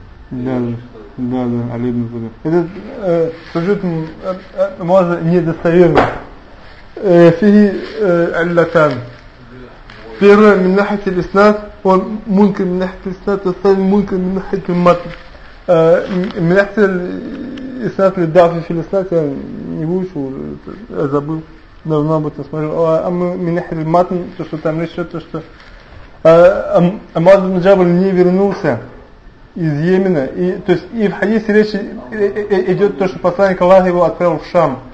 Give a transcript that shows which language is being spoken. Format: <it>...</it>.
<ru>Да, Алибн Забиан. Этот сюжет Муаза недостоверный.</ru> <ar>فيه علتان.</ar> <ru>Первое,</ru> <ar>من ناحية الإسناد</ar> <ru>он</ru> <ar>мункер من ناحية الإسناد, والثاني мункер من ناحية المتن. من ناحية الإسناد للضعف في الإسناد</ar> <ru>я не выучу, я забыл, давно об этом смотрел. А</ru> <ar>من ناحية المتن,</ar> <ru>то что там речь, то что Амаз ибн Джабль не вернулся из Йемена, и то есть и в хадисе речи идет то, что посланник Аллаха его отправил в Шам.</ru>